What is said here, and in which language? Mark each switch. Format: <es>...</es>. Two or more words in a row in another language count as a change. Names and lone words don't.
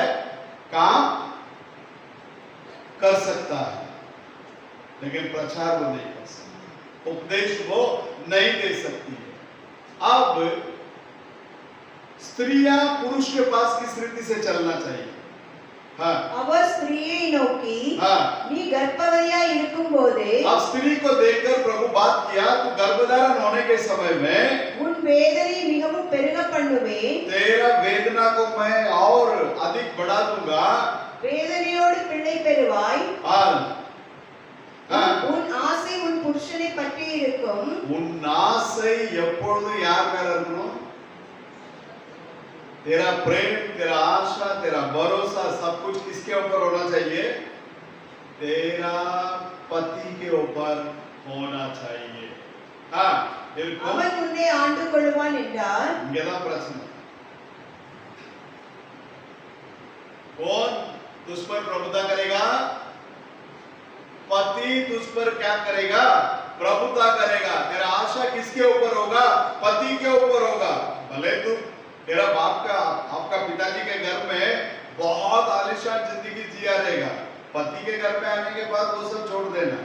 <hi>काम कर सकता है, लेकिन प्रचार वो नहीं कर सकता, उपदेश वो नहीं दे सकती है। अब स्त्रियां पुरुष के पास किस रीति से चलना चाहिए? हाँ,</hi> <ta>அவர் ஸ்திரியை நோக்கி</ta> <hi>हाँ।</hi> <ta>நீ கர்ப்பவதியா இருக்கும்போது</ta> <hi>अब स्त्री को देखकर प्रभु बात किया, तू गर्भधारण होने के समय में</hi> <ta>உன் வேதனை மிகவும் பெருக பண்ணுவேன்,</ta> <hi>तेरा वेदना को मैं और अधिक बढ़ा दूंगा।</hi> <ta>வேதனையோடு பிள்ளை பெறுவாய்,</ta> <hi>हाँ, हाँ।</hi> <ta>உன் ஆசை உன் புருஷனை பற்றி இருக்கும், உன் ஆசை எப்பொழுது யார் மேல இருக்கணும்?</ta> <hi>तेरा प्रेम, तेरा आशा, तेरा भरोसा सब कुछ किसके ऊपर होना चाहिए? तेरा पति के ऊपर होना चाहिए। हाँ, बिल्कुल।</hi> <ta>அவன் உன்னை ஆண்டு கொள்வான் என்றார்। இங்கதான் பிரச்சனை।</ta> <hi>कौन तुझ पर प्रभुता करेगा? पति तुझ पर क्या करेगा? प्रभुता करेगा। तेरा आशा किसके ऊपर होगा? पति के ऊपर होगा। भले तू तेरा बाप का, आपका पिताजी के घर में बहुत आलिशान जिंदगी जिया रहेगा, पति के घर में आने के बाद वो सब छोड़ देना।</hi>